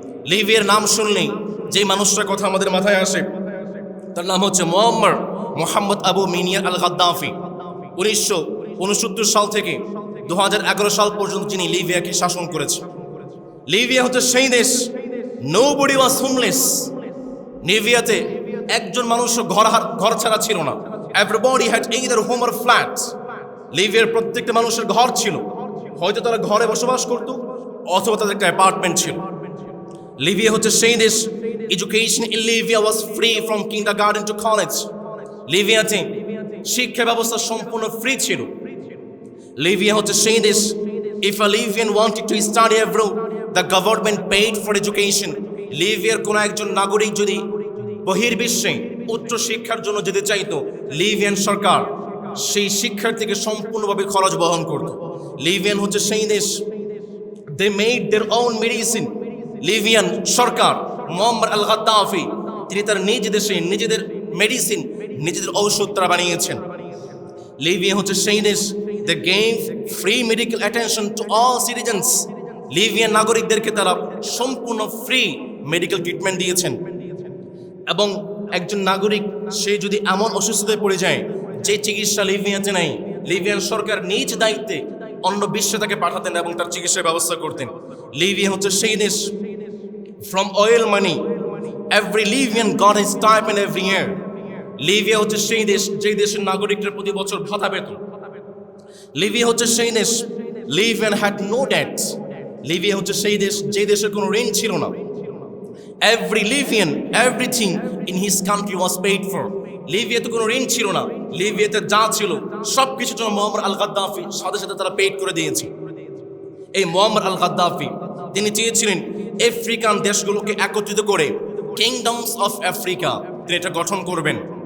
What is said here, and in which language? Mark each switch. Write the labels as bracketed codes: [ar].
[bn] লিবিয়ার নাম শুনলেই যে মানুষটার কথা আমাদের মাথায় আসে তার নাম হচ্ছে মোহাম্মদ আবু মিনিয়ার আল গাদ্দাফি। 1969 সাল থেকে 2011 সাল পর্যন্ত যিনি লিবিয়াকে শাসন করেছে। লিবিয়া হচ্ছে সেই দেশ, [en] Nobody was homeless. [bn] লিবিয়াতে একজন মানুষ ঘর ছাড়া ছিল না। [en] Everybody had either home or flat। [bn] লিবিয়ার প্রত্যেকটা মানুষের ঘর ছিল, হয়তো তারা ঘরে বসবাস করত অথবা তাদের একটা অ্যাপার্টমেন্ট ছিল। লিবিয়া হচ্ছে সেই দেশ, [en] Education in Libya was free from kindergarten to college. [bn] লিবিয়াতে শিক্ষা ব্যবস্থা সম্পূর্ণ ফ্রি ছিল। লিবিয়া হচ্ছে সেই দেশ, [en] if a Libyan wanted to study abroad, the government paid for education। [bn] লিবিয়ার কোনো একজন নাগরিক যদি বহির্বিশ্বে উচ্চ শিক্ষার জন্য যেতে চাইতো, লিবিয়ান সরকার সেই শিক্ষার্থীকে সম্পূর্ণভাবে খরচ বহন করত। লিবিয়ান হচ্ছে সেই দেশ, [en] they made their own medicine। [bn] Libyan Sarkar Muammar Al Gaddafi তিনি তার নিজ দেশে নিজেদের মেডিসিন, নিজেদের ঔষধ তারা বানিয়েছেন। লিবিয়া হচ্ছে সেই দেশ, [en] they gave free medical attention to all citizens। [bn] Libyan নাগরিকদেরকে তারা সম্পূর্ণ ফ্রি মেডিকেল ট্রিটমেন্ট দিয়েছেন। এবং একজন নাগরিক সে যদি এমন অসুস্থতায় পড়ে যায় যে চিকিৎসা লিবিয়াতে নাই, লিবিয়ান সরকার নিজ দায়িত্বে অন্য বিশ্বে তাকে পাঠাতেন এবং তার চিকিৎসার ব্যবস্থা করতেন। লিবিয়া হচ্ছে সেই দেশ, [en] from oil money every Libyan got his stipend every year। [bn] Libya হচ্ছে সেই দেশ যে দেশের নাগরিকরা প্রতি বছর ভাতা পেত। লিবিয়া হচ্ছে সেই দেশ, Libyan [en] had no debts। [bn] Libya হচ্ছে সেই দেশ যে দেশের কোনো ঋণ ছিল না। [en] Every Libyan, everything in his country was paid for। [bn] লিবিয়াতে কোনো ঋণ ছিল না, লিবিয়াতে যা ছিল সব কিছুর জন্য মুয়াম্মার আল গাদ্দাফি সাথে সাথে তারা পেড করে দিয়েছে। এই মুয়াম্মার আল গাদ্দাফি তিনি চেয়েছিলেন আফ্রিকান দেশগুলোকে একত্রিত করে কিংডমস অফ আফ্রিকা তিনি এটা গঠন করবেন।